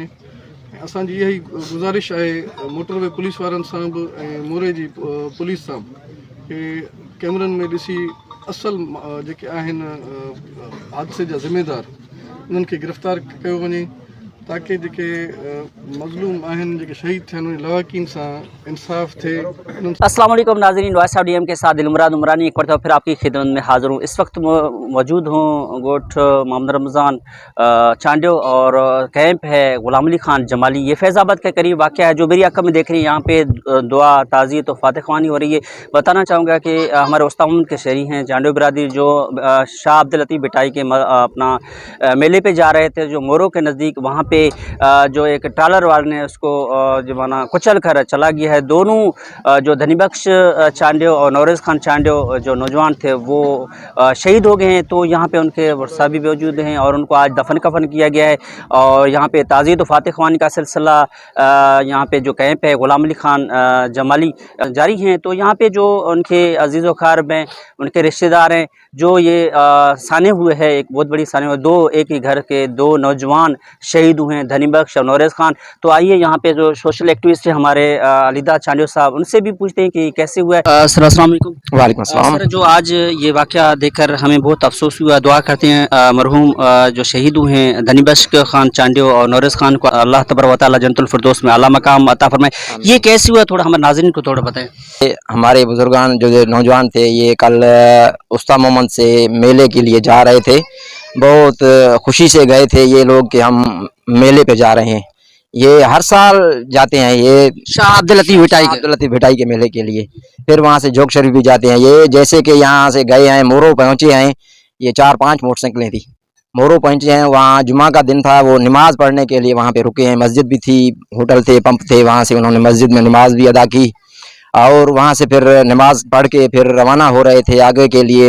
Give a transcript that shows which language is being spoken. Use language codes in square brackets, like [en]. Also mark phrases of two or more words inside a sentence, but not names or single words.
[sd] ऐं असांजी इहा ई गुज़ारिश आहे [en] motorway police [sd] वारनि सां बि ऐं मोरे जी पुलिस सां बि कि कैमरनि में ॾिसी असल जेके आहिनि हादसे जा ज़िम्मेदार उन्हनि खे गिरफ़्तार कयो वञे ताकि जेके मज़लूम आहिनि, जेके शहीद थिया आहिनि, लवाकिन सां इंसाफ़ थिए। [ur] السلام علیکم ناظرین, وائس آف ڈی ایم کے ساتھ دلمراد عمرانی ایک بار پھر آپکی خدمت میں حاضر ہوں. اس وقت موجود ہوں گوٹھ محمد رمضان چانڈیو اور کیمپ ہے غلام علی خان جمالی. یہ فیض آباد کے قریب واقعہ ہے۔ جو میری آنکھ میں دیکھ رہی ہے یہاں پہ دعا، تعزیت اور فاتحہ خوانی ہو رہی ہے. بتانا چاہوں گا کہ ہمارے استاد کے شہری ہیں چانڈیو برادری، جو شاہ عبداللطیف بھٹائی کے اپنا میلے پہ جا رہے تھے، جو مورو کے نزدیک، وہاں پہ جو ایک ٹرالر والے نے اسکو جو مانا کچل کر چلا گیا ہے. دونوں جو دھنی بخش چانڈیو اور نوریز خان چانڈیو جو نوجوان تھے وہ شہید ہو گئے ہیں. تو یہاں پہ انکے ورثا بھی موجود ہیں اور انکو آج دفن کفن کیا گیا ہے. اور یہاں پہ تعزیت فاتحہ خوانی کا سلسلہ یہاں پہ جو کیمپ ہے غلام علی خان جمالی جاری ہیں. تو یہاں پہ جو انکے عزیز و اقارب ہیں، انکے رشتہ دار ہیں، جو یہ سانے ہوئے ہیں، ایک بہت بڑی سانے ہوئے، ایک ہی گھر کے 2 نوجوان شہید ہوئے ہیں، دھنی بخش اور نوریز خان. تو آئیے یہاں پہ جو [en] social activist [ur] ہیں ہمارے علیدہ چانڈیو صاحب، ان سے بھی پوچھتے ہیں کہ کیسے ہوا ہے. سر السلام علیکم. وعلیکم السلام. سر، جو آج یہ واقعہ دیکھکر ہمیں بہت افسوس ہوا۔ دعا کرتے ہیں مرحوم جو شہید ہوئے ہیں دھنی بخش خان چانڈیو اور نوریز خان کو اللہ تبارک و تعالیٰ جنت الفردوس میں اعلیٰ مقام عطا فرمائے. یہ کیسے ہوا، تھوڑا ہمارے ناظرین کو تھوڑا بتائیں. ہمارے بزرگان جو نوجوان تھے، یہ کل استاد محمد سے میلے کے لیے جا رہے تھے. بہت خوشی سے گئے تھے یہ لوگ کہ ہم میلے پہ جا رہے ہیں. یہ ہر سال جاتے ہیں، یہ शाह अब्दुल लतीफ़ بھٹائی کے میلے کے لیے. پھر وہاں سے جوگ شریف بھی جاتے ہیں۔ یہ جیسے کہ یہاں سے گئے ہیں، مورو پہنچے ہیں، یہ 4-5 موٹرسائیکلیں تھی، مورو پہنچے ہیں. وہاں جمعہ کا دن تھا، وہ نماز پڑھنے کے لیے وہاں پہ رکے ہیں۔ مسجد بھی تھی، ہوٹل تھے، پمپ تھے، وہاں سے انہوں نے مسجد میں نماز بھی ادا کی اور وہاں سے پھر نماز پڑھ کے پھر روانہ ہو رہے تھے آگے کے لیے.